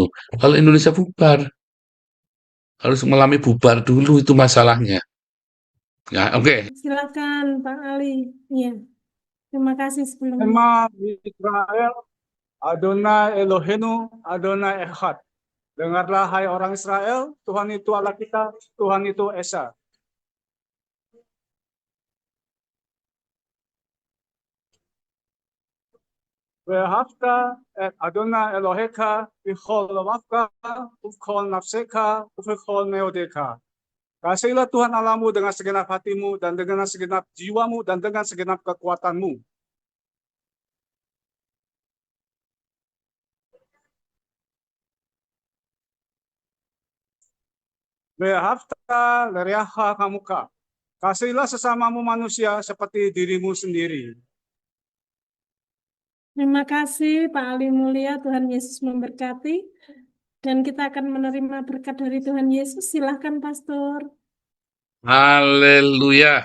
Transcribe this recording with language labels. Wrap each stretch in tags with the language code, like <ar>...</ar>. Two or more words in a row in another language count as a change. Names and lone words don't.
<id>Kalau Indonesia bubar, harus mengalami bubar dulu itu masalahnya. Ya, oke. Silakan Pak Ali. Ya, terima kasih sebelumnya.</id> <he>שמע ישראל אדוני אלוהינו אדוני אחד.</he> <id>Dengarlah hai orang Israel, Tuhan itu Allah kita, Tuhan itu Esa.</id> <he>ואהבת את אדוני אלוהיך בכל לבבך ובכל נפשך ובכל מאודך.</he> <id>Kasihilah Tuhan Allahmu dengan segenap hatimu dan dengan segenap jiwamu dan dengan segenap kekuatanmu.</id> <he>ואהבת לרעך כמוך.</he> <id>Kasihilah sesamamu manusia seperti dirimu sendiri. Terima kasih Pak Ali Mulia, Tuhan Yesus memberkati. Dan kita akan menerima berkat dari Tuhan Yesus. Silahkan Pastor. Haleluya.</id>